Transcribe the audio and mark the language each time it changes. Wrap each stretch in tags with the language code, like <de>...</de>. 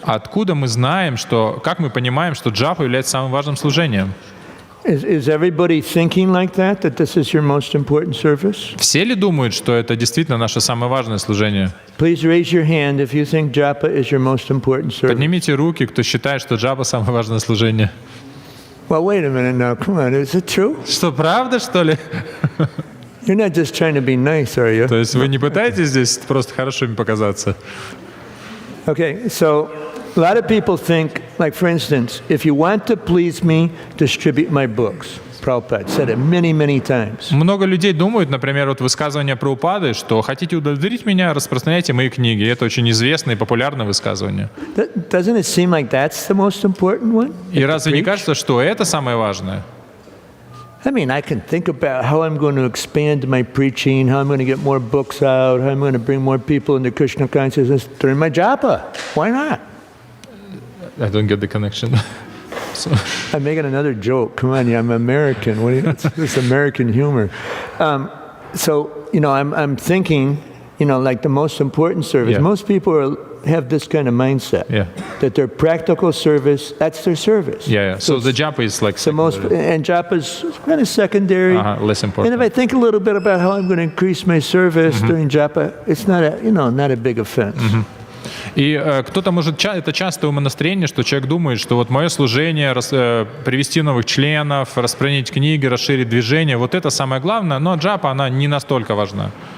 <ru>Откуда мы знаем, как мы понимаем, что джапа является самым важным служением?</ru> <en>Is everybody thinking like that this is your most important service?</en> <ru>Все ли думают, что это действительно наше самое важное служение?</ru> <en>Please raise your hand if you think japa is your most important service.</en> <ru>Поднимите руки, кто считает, что джапа самое важное служение.</ru> <en>Well, wait a minute now. Come on, is it true?</en> <ru>Что, правда, что ли?</ru> <en>You're not just trying to be nice, are you?</en> <ru>То есть вы не пытаетесь здесь просто хорошими показаться?</ru> <en>Okay, so a lot of people think, like for instance, if you want to please me, distribute my books. Prabhupada said it many, many times.</en> <ru>Много людей думают, например, вот высказывание Прабхупады, что хотите удовлетворить меня, распространяйте мои книги. Это очень известное и популярное высказывание.</ru> <en>Doesn't it seem like that's the most important one?</en> <ru>И разве не кажется, что это самое важное?</ru> <en>I mean, I can think about how I'm going to expand my preaching, how I'm going to get more books out, how I'm going to bring more people into Krishna consciousness during my japa. Why not? I don't get the connection. So. I'm making another joke. Come on, I'm American. It's American humor. I'm thinking, like the most important service. Yeah. Most people have this kind of mindset. Yeah. That their practical service, that's their service. Yeah. So the japa is like and japa is kind of secondary. Less important. And if I think a little bit about how I'm going to increase my service during japa, it's not a big offense.</en> <ru>И кто-то может, это частое умонастроение, что человек думает, что вот мое служение, привести новых членов, распространить книги, расширить движение, вот это самое главное, но джапа, она не настолько важна.</ru>